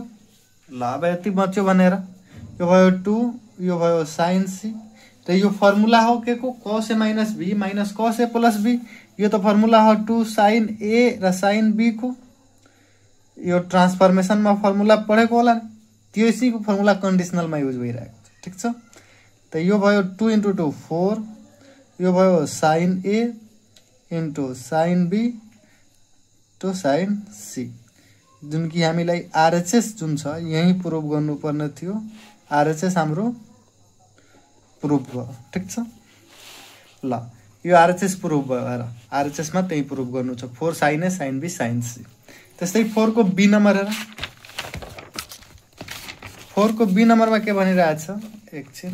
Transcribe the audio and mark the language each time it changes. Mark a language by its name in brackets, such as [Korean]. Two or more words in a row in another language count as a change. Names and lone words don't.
[Nepali] ल अब यति बच्यो भनेर यो भयो 2 यो भयो [English] sine C [Nepali] र यो फर्मुला हो के को [English] cos A minus B minus cos A plus B. [Nepali] यो त फर्मुला हो 2 [English] sine A [Nepali] र [English] sine B [Nepali] को। यो ट्रान्सफर्मेसन में फर्मुला पढेको होला नि, त्यसै को फर्मुला कन्डिसनल में युज भइरहेको छ। ठीक छ, त यो भयो 2 × 2 4 यो भयो [English] sine A into sine B to sine C [Nepali] जुन कि हामीलाई आरएचएस जुन छ यही प्रुभ गर्नुपर्ने थियो। आरएचएस हाम्रो प्रुभ भयो। ठीक छ, ल यो आरएचएस प्रुभ भयो र आरएचएस मा त्यही प्रुभ गर्नु छ 4 [English] sine A sine B sine C. [Nepali] त्यस्तै 4 को [English] B number [Nepali] हेर, 4 को [English] B number [Nepali] में के भनिरहेछ एकछिन।